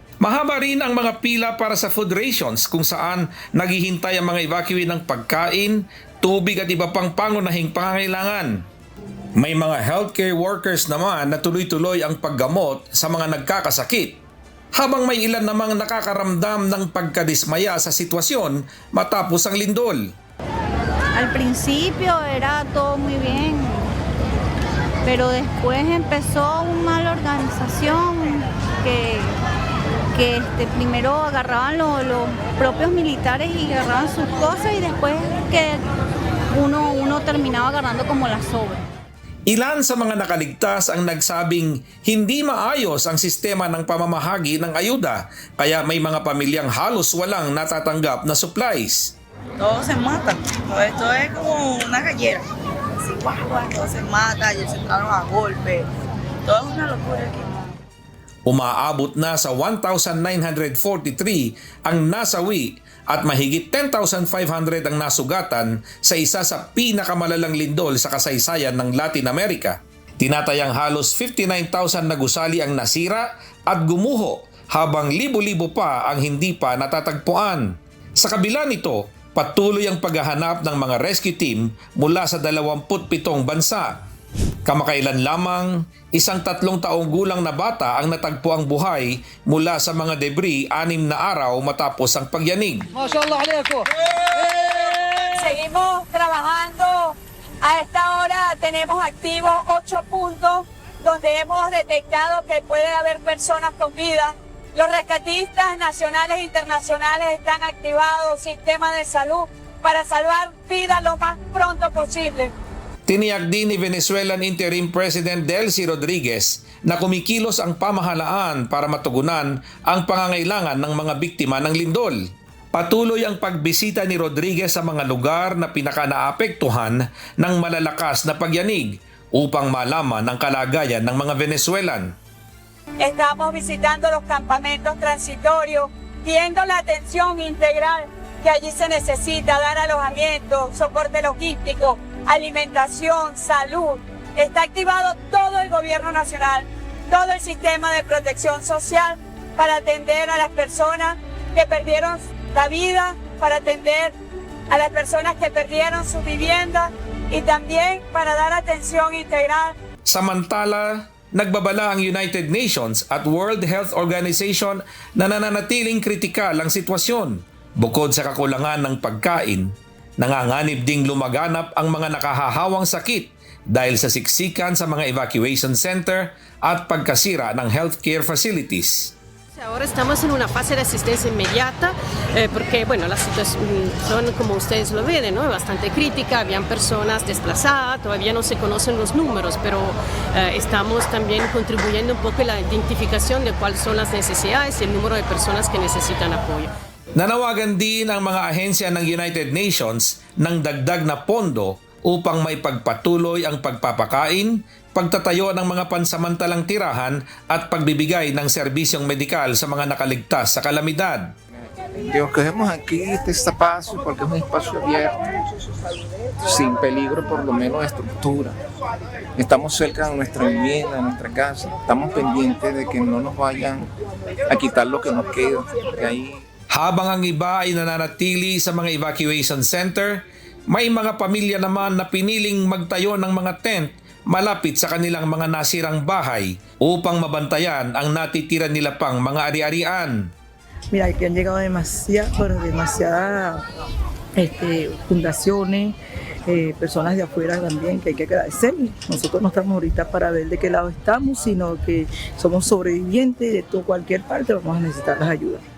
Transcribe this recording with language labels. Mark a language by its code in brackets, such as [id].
[tl] Mahaba rin ang mga pila para sa food rations kung saan naghihintay ang mga evacuee ng pagkain, tubig at iba pang pangunahing pangangailangan. May mga healthcare workers naman na tuloy-tuloy ang paggamot sa mga nagkakasakit, habang may ilan namang nakakaramdam ng pagkadismaya sa sitwasyon matapos ang lindol. [es] Al principio era todo muy bien, pero después empezó una mala organización que primero agarraban los propios militares y agarraban sus cosas y después que uno terminaba agarrando como las sobras. [tl] Ilan sa mga nakaligtas ang nagsabing hindi maayos ang sistema ng pamamahagi ng ayuda kaya may mga pamilyang halos walang natatanggap na supplies. [es] Todos se matan. Esto es como una gallera. Así, guau, todos se matan, ellos se entraron a golpe. Todo es una locura aquí. [tl] Umaabot na sa 1,943 ang nasawi at mahigit 10,500 ang nasugatan sa isa sa pinakamalalang lindol sa kasaysayan ng Latin America. Tinatayang halos 59,000 na gusali ang nasira at gumuho habang libo-libo pa ang hindi pa natatagpuan. Sa kabila nito, patuloy ang paghahanap ng mga rescue team mula sa 27 bansa. Kamakailan lamang, isang 3 taong gulang na bata ang natagpuang buhay mula sa mga debris 6 na araw matapos ang pagyanig. [es] Seguimos trabajando. A esta hora tenemos activos 8 puntos donde hemos detectado que puede haber personas con vida. Los rescatistas nacionales e internacionales están activados, sistema de salud, para salvar vidas lo más pronto posible. [tl] Tiniyak din ni Venezuelan Interim President Delcy Rodriguez na kumikilos ang pamahalaan para matugunan ang pangangailangan ng mga biktima ng lindol. Patuloy ang pagbisita ni Rodriguez sa mga lugar na pinaka-naapektuhan ng malalakas na pagyanig upang malaman ang kalagayan ng mga Venezuelan. [es] Estamos visitando los campamentos transitorios, viendo la atención integral que allí se necesita, dar alojamiento, soporte logístico, alimentación, salud. Está activado todo el gobierno nacional, todo el sistema de protección social para atender a las personas que perdieron la vida, para atender a las personas que perdieron su vivienda y también para dar atención integral. [tl] Samantala, nagbabala ang United Nations at World Health Organization na nananatiling kritikal ang sitwasyon. Bukod sa kakulangan ng pagkain, nanganganib ding lumaganap ang mga nakahahawang sakit dahil sa siksikan sa mga evacuation center at pagkasira ng healthcare facilities. [es] Ahora estamos en una fase de asistencia inmediata porque bueno, la situación son como ustedes lo ven, ¿no? Bastante crítica, habían personas desplazadas, todavía no se conocen los números, pero estamos también contribuyendo un poco en la identificación de cuáles son las necesidades y el número de personas que necesitan apoyo. [tl] Nanawagan din ang mga ahensya ng United Nations ng dagdag na pondo upang may pagpatuloy ang pagpapakain, pagtatayo ng mga pansamantalang tirahan at pagbibigay ng serbisyong medikal sa mga nakaligtas sa kalamidad. [es] Lo que vemos aquí, este espacio, porque es un espacio abierto, sin peligro por lo menos de estructura. Estamos cerca de nuestra vivienda, de nuestra casa. Estamos pendientes de que no nos vayan a quitar lo que nos queda. Ahí. [tl] Habang ang iba ay nananatili sa mga evacuation center, may mga pamilya naman na piniling magtayo ng mga tent malapit sa kanilang mga nasirang bahay upang mabantayan ang natitira nila pang mga ari-arian. [es] Mira, aquí han llegado demasiadas fundaciones, personas de afuera también que hay que agradecerles. Nosotros no estamos ahorita para ver de qué lado estamos, sino que somos sobrevivientes de cualquier parte, vamos a necesitar las ayudas.